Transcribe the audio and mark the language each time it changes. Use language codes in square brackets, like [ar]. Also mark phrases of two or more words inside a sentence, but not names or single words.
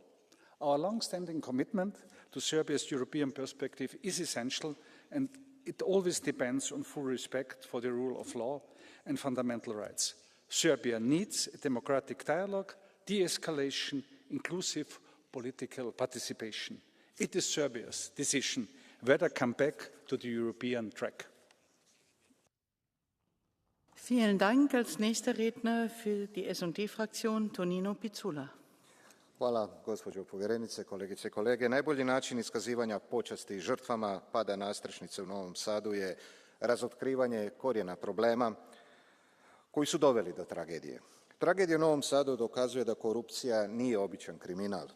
[en] Our long-standing commitment to Serbia's European perspective is essential, and it always depends on full respect for the rule of law and fundamental rights. Serbia needs a democratic dialogue, de-escalation, inclusive political participation. It is Serbia's decision whether to come back to the European track. [de] Vielen Dank. Als nächster Redner für die S&D-Fraktion Tonino Picula. [hr] Hvala, gospođo povjerenice, kolegice i kolege. Najbolji način iskazivanja počasti žrtvama pada nadstrešnice u Novom Sadu je razotkrivanje korijena problema koji su doveli do tragedije. Tragedija u Novom Sadu dokazuje da korupcija nije običan kriminal.